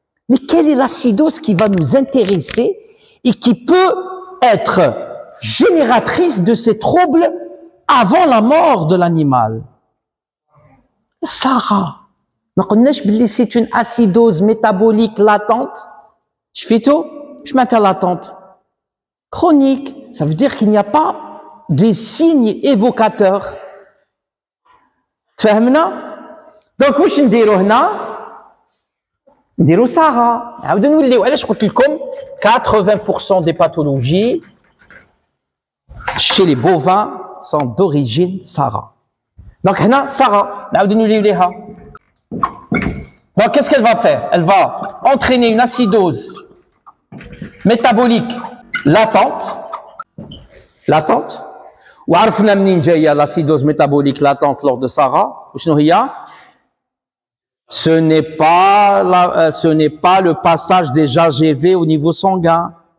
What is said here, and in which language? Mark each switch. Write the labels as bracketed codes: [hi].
[fr] Mais quelle est l'acidose qui va nous intéresser et qui peut être génératrice de ces troubles avant la mort de l'animal? Sarah, c'est une acidose métabolique latente. Je fais tout, je m'attends latente. Chronique, ça veut dire qu'il n'y a pas des signes évocateurs. [ar] فهمنا؟ دونك واش نديرو هنا؟ نديرو سارة. عاود نوليو علاش قلت لكم [fr] 80% des pathologies chez les bovins sont d'origine Sarah. Donc [ar] هنا سارة نعاود نوليو ليها. [fr] Donc qu'est-ce qu'elle va faire? Elle va entraîner une acidose métabolique latente. [ar] وعرفنا منين جايه [fr] l'acidose métabolique latente lors de Sarah. [ar] وشنو هي؟ [fr] Ce n'est pas le passage des AGV au niveau sanguin.